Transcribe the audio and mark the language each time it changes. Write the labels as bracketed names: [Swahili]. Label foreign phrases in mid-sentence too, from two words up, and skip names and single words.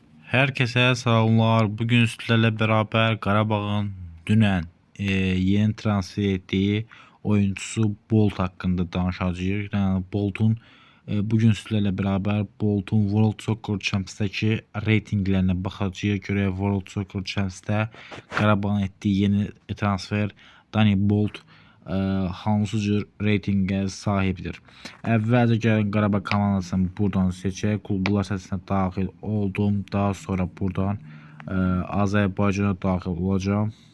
[Turkish] Herkese selamlar. Bugün sizlerle beraber [Azerbaijani] Qarabağın dünən yeni transfer ettiği oyuncusu Bolt hakkında danışacağıq. [Turkish] Yani Bolt'un bugün sizlerle beraber Bolt'un World Soccer Championship'dəki reytinglerine baxacağıq. [Azerbaijani] Görək World Soccer Championship'də Qarabağın etdiyi yeni transfer Danny Bolt hansı cür reytingə sahibdir. Əvvəlcə gəlin Qarabağ komandasını buradan seçək. Klublar sırasına daxil oldum. Daha sonra buradan Azərbaycana daxil olacağım.